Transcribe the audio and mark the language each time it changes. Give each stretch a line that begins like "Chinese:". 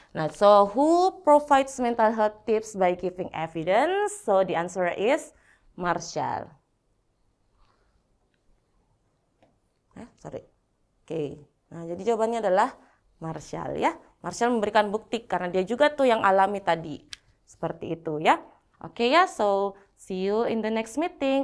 English: Nah, so who provides mental health tips by giving evidence? So the answer is Marshall.
Indonesian: Oke. Nah, jadi jawabannya adalah Marshall ya. Marshall memberikan bukti karena dia juga tuh yang alami tadi. Seperti itu ya. Oke ya,
English: so see you in the next meeting.